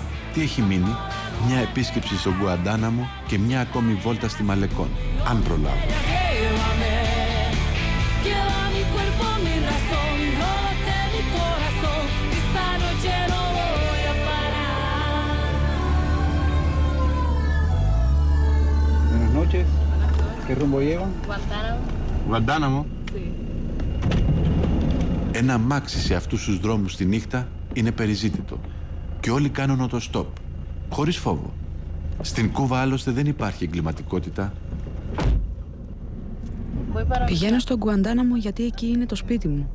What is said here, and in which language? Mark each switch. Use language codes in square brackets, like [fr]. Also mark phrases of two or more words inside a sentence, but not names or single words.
[el] Τι έχει μείνει? Μια επίσκεψη στο Γκουαντάναμο και μια ακόμη βόλτα στη Μαλεκόν, αν προλάβω. [es] Buenas noches. ¿Qué rumbo llevan? [el] Γκουαντάναμο. Ένα αμάξι σε αυτούς τους δρόμους τη νύχτα είναι περιζήτητο και όλοι κάνουν οτοστόπ, χωρίς φόβο. Στην Κούβα άλλωστε δεν υπάρχει εγκληματικότητα. Πηγαίνω στο Γκουαντάναμο γιατί εκεί είναι το σπίτι μου.